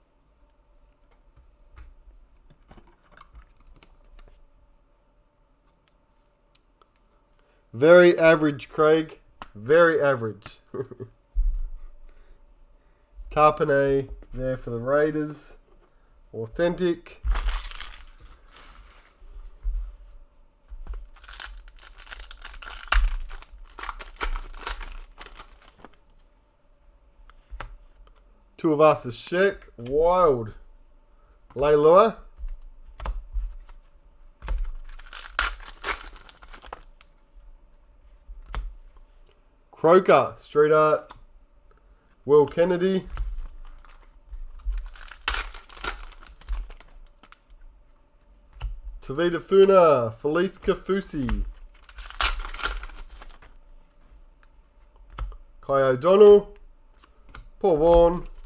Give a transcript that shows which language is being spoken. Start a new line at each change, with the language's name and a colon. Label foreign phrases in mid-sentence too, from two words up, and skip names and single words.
English: Very average, Craig. Very average. Tarpanay there for the Raiders. Authentic. Tuivasa Sheck. Wild. Leilua. Croker, Street Art, Will Kennedy, Tavita Funa, Felice Kafusi, Kai O'Donnell, Paul Vaughan.